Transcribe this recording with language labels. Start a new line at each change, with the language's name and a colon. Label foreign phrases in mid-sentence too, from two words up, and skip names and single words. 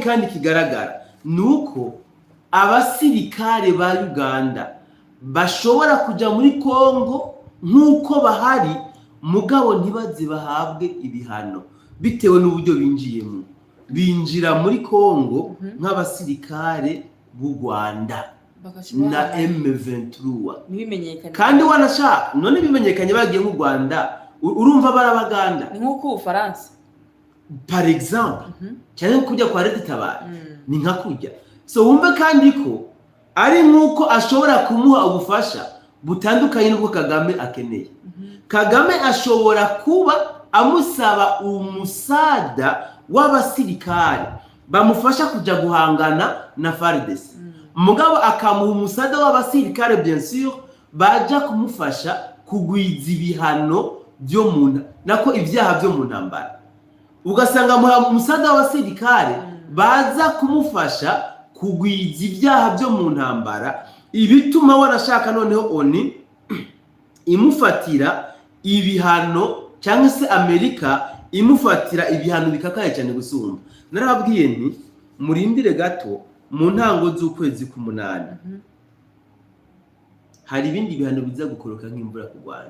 Rundi: kandi kigaragara nuko abasirikare ba Uganda bashobora kuja muri Kongo nkuko bahari mugabo ntibazi bahabwe ibihano bitewe n'uburyo binjiyemo binjira muri Kongo nk'abasirikare b'u Rwanda na M23 kandi wanashaka none bimenyekanye bagiye mu Rwanda urumva barabaganda ni nkuko Ufaransa
French: par exemple
Rundi: cyane kujya kwa Leta Tabara ni nka kujya so wumve kandi ko ari nkuko ashobora kumuha ubufasha butandukanye n'ubwo Kagame akeneye Kagame ashobora kuba amusaba umusada w'abasirikare bamufasha kujya guhangana na FARDC mugabo akamuha umusada w'abasirikare bien sûr baja kumufasha kugwiza ibihano byo munda nako ibyaha byo mu ntambara ugasanga umusada w'abasirikare baza kumufasha kugwiza ibyaha byo mu ntambara ibituma warashaka noneho ONU imufatira ibihano cyangwa se Amerika imufatira ibihano bikakaye cyane gusumba narababwiye nti murindire gato mu ntango z'ukwezi k'umunani hari ibindi bihano biza gukoroka nk'imvura ku Rwanda.